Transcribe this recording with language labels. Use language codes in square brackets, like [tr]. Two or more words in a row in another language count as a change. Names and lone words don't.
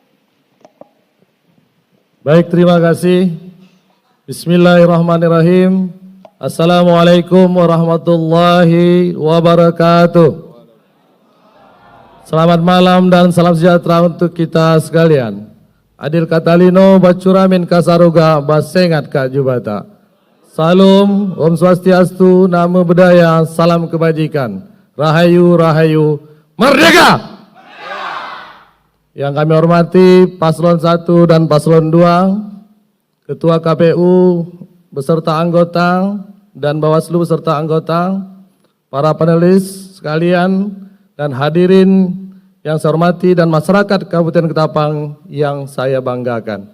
[id] Baik, terima kasih. [ar] بسم الله الرحمن الرحيم. السلام عليكم ورحمة الله وبركاته. [id] Selamat malam dan salam sejahtera untuk kita sekalian. [knx] Adil Katalino, Bacuramin Kasaruga, Basengat Kak Jubata. [id] Salam, [sa] Om Swastiastu, [pi] Namo Buddhaya, [id] salam kebajikan. Rahayu, Rahayu, Merdeka! Yang kami hormati Paslon 1 dan Paslon 2, Ketua KPU beserta anggota dan Bawaslu beserta anggota, para panelis sekalian dan hadirin yang saya hormati dan masyarakat Kabupaten Ketapang yang saya banggakan.